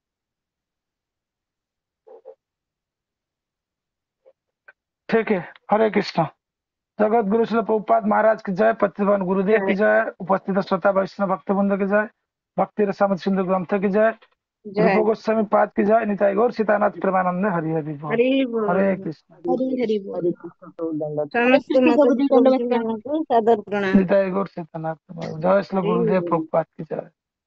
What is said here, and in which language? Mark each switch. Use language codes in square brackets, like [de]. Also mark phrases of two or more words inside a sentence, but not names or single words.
[hi] ठीक है, हरे कृष्ण। जगत गुरु श्री प्रभुपाद महाराज की जय, प्रतिभान गुरुदेव की जय, उपस्थित श्रोता वैष्णव भक्त वृंद की जय, भक्ति रसामृत सिंधु ग्रंथ की जय, रूप गोस्वामी पाद की जय, निताई गौर सीतानाथ प्रेमानंद हरि हरि बोल। हरे कृष्ण। हरि हरि बोल। हरे कृष्ण प्रभु, दंडवत। हरे [or] ସମସ୍ତ [hi] कृष्ण [or] ମାତାଜୀ [hi] प्रभु जी, दंडवत [or] ପ୍ରଭୁଜୀ [hi] प्रणाम। [or] ମାନଙ୍କୁ ସାଦର ପ୍ରଣାମ। [hi] निताई गौर सीतानाथ, जय श्री गुरुदेव प्रभुपाद की जय।